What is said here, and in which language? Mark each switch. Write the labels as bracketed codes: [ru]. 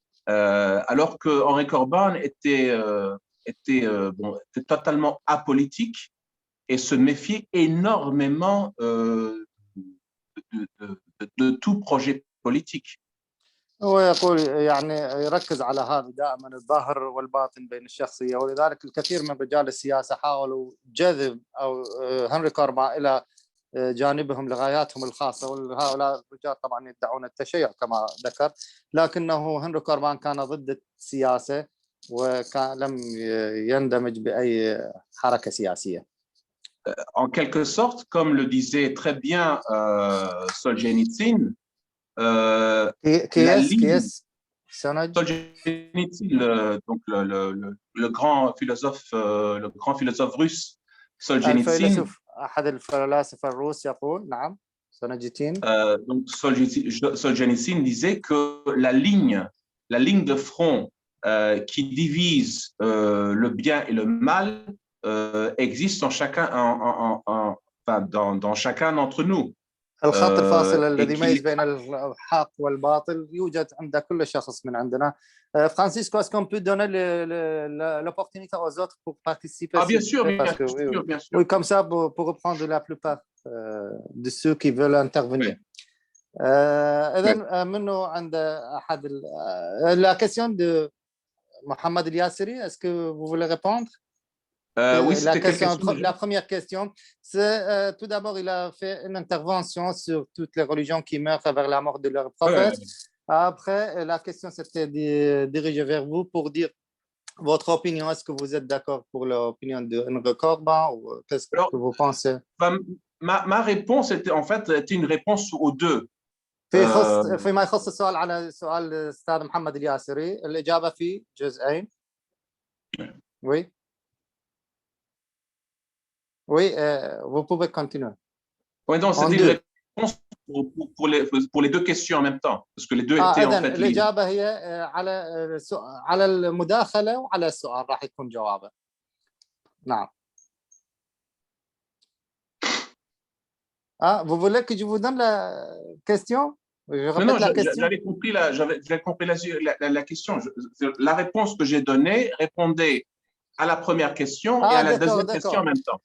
[fr] alors que Henri Corbin était totalement apolitique et se méfiait énormément de tout projet politique. [ar] هو يقول يعني يركز على هذا دائما الظاهر والباطن بين الشخصية، ولذلك الكثير من رجال السياسة حاولوا جذب أو هنري كوربان إلى جانبهم لغاياتهم الخاصة، وهؤلاء الرجال طبعا يدعون التشيع كما ذكر، لكنه هنري كوربان كان ضد السياسة وكان لم يندمج بأي حركة سياسية. [fr] En quelque sorte, comme le disait très bien Solzhenitsyn, Solzhenitsyn, donc le grand philosophe russe Solzhenitsyn. [ar] أحد الفلاسفة الروس يقول نعم سولجينيتسين. [fr] Donc Solzhenitsyn disait que la ligne de front qui divise le bien et le mal existe dans chacun d'entre nous. [ar] الخط الفاصل الذي يميز بين الحق والباطل يوجد عند كل شخص من عندنا. [fr] Francisco, est-ce qu'on peut donner l'opportunité aux autres pour participer? Ah, bien sûr, bien sûr. Oui, comme ça, pour reprendre la plupart de ceux qui veulent intervenir. [ar] إذن منه عند أحد [fr] la question de Mohamed El Yasseri, est-ce que vous voulez répondre? Oui, c'était quelle question? La première question, c'est tout d'abord, il a fait une intervention sur toutes les religions qui meurent vers la mort de leur prophète. Après, la question s'était dirigée vers vous pour dire votre opinion. Est-ce que vous êtes d'accord pour l'opinion de Henri Corbin ou qu'est-ce que vous pensez? Ma réponse était en fait une réponse aux deux. [ar] فيما يخص السؤال على سؤال الأستاذ محمد الياسري، الإجابة في جزئين. [fr] Oui. Oui, vous pouvez continuer. Oui, donc c'est une réponse pour les deux questions en même temps, parce que les deux étaient en fait liées. [ar] الإجابة هي على المداخلة وعلى السؤال راح يكون جوابه. نعم. [fr] Vous voulez que je vous donne la question? Non, j'avais compris la question. La réponse que j'ai donnée répondait à la première question et à la deuxième question en même temps.